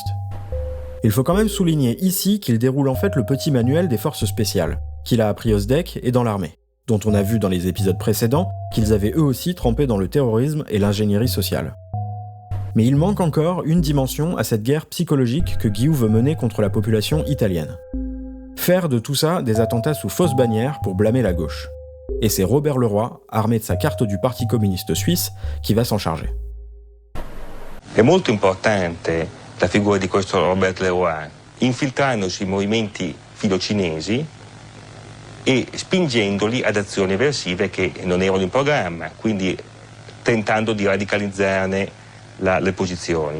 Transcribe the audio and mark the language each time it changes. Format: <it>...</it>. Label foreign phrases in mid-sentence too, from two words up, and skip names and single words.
<fr>Il faut quand même souligner ici qu'il déroule en fait le petit manuel des forces spéciales, qu'il a appris au SDEC et dans l'armée, dont on a vu dans les épisodes précédents qu'ils avaient eux aussi trempé dans le terrorisme et l'ingénierie sociale. Mais il manque encore une dimension à cette guerre psychologique que Guillou veut mener contre la population italienne. Faire de tout ça des attentats sous fausse bannière pour blâmer la gauche. Et c'est Robert Leroy, armé de sa carte du Parti communiste suisse, qui va s'en charger.</fr> <it>È molto importante la figura di questo Robert Leroy, infiltrandosi in movimenti filocinesi e spingendoli ad azioni eversive che non erano in programma, quindi tentando di radicalizzarne le posizioni.</it>